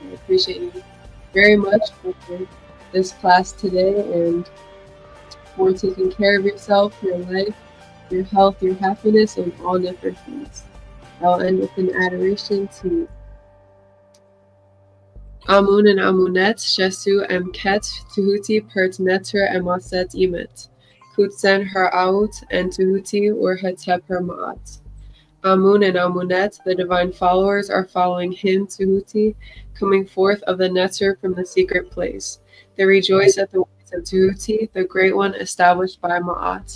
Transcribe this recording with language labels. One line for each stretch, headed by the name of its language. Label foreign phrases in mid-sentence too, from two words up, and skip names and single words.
English: I appreciate you very much for this class today and for taking care of yourself, your life, your health, your happiness, and all different things. I'll end with an adoration to Amun and Amunet, Shesu Mket, Tehuti Pert Neter Emaset Imet, Kutsen Her Out, and Tehuti or Hetep Her Ma'at. Amun and Amunet, the divine followers, are following him, Tehuti, coming forth of the Neter from the secret place. They rejoice at the words of Tehuti, the great one established by Ma'at.